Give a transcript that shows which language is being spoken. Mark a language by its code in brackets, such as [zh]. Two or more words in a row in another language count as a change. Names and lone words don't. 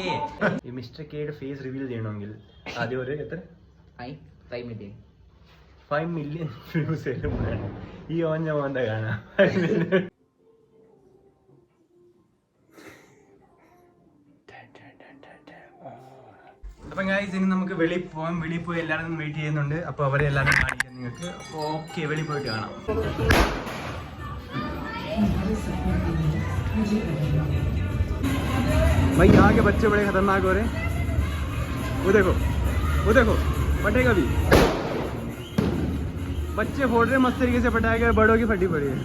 [ml] ഈ മിസ്റ്റർ കെയുടെ [en] face reveal [ml] ചെയ്യണമെങ്കിൽ ആദ്യം ഒരു എത്ര 5 [en] million views [ml] വരുമ്പോഴാണ് ഈ ഓഞ്ഞ മോന്ത കാണാം. അപ്പൊ ഗൈസ്, ഇനി നമുക്ക് വെളിയിൽ പോകാം. വെളിയിൽ പോയി എല്ലാവരും വെയിറ്റ് ചെയ്യുന്നുണ്ട്. അപ്പൊ അവരെ എല്ലാവരും കാണിക്കാം നിങ്ങൾക്ക്. അപ്പൊ ഓക്കെ, വെളിയിൽ പോയിട്ട് കാണാം. [hi] भाई यहाँ के बच्चे बड़े खतरनाक हो रहे हैं. वो देखो फटेगा भी. बच्चे फोड़ रहे मस्त तरीके से फटाए गए, बड़ों की फटी पड़ी है.